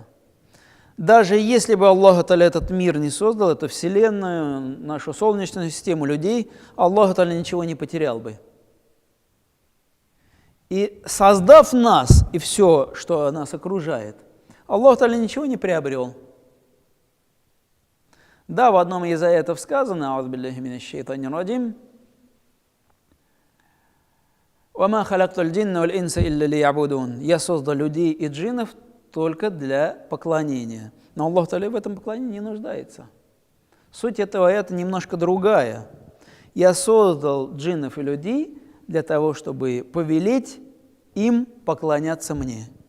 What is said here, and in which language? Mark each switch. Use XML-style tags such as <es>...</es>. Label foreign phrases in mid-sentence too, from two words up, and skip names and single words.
<ru>Даже если бы Аллах Та'аля этот мир не создал, эту вселенную, нашу солнечную систему, людей, Аллах Та'аля ничего не потерял бы. И создав нас и все, что нас окружает, Аллах Та'аля ничего не приобрел. Да, в одном из аятов сказано,</ru> <ar>«أعوذ بالله من الشيطان الرجيم», «وما خلقت الجن والإنس إلا ليعبدون».</ar> <ru>Я создал людей и джиннов только для поклонения. Но Аллах Та'аля в этом поклонении не нуждается. Суть этого аята немножко другая. Я создал джиннов и людей для того, чтобы повелеть им поклоняться мне.</ru>